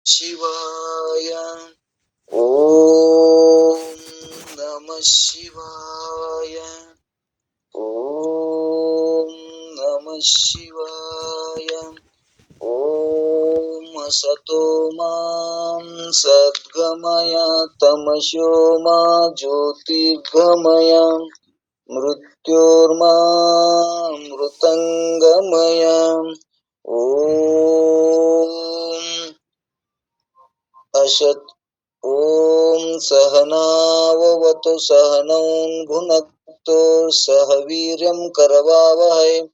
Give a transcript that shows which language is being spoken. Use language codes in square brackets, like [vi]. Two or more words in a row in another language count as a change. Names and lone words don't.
[sa] ಶಿವಾಯ ಓಂ ನಮಃ ಶಿವಾಯ ಓಂ ನಮಃ ಶಿವಾಯ ಓಂ ಅಸತೋ ಮಾಂ ಸದ್ಗಮಯ ತಮಸೋ ಮಾ ಜ್ಯೋತಿರ್ಗಮಯ ಮೃತ್ಯೋರ್ಮಾಮೃತಂಗಮಯ ಓಂ ಅಸತ್ ಓಂ ಸಹನಾವವತು ಸಹನೌ ಭುನಕ್ತು ಸಹ ವೀರ್ಯಂ ಕರವಾವಹೈ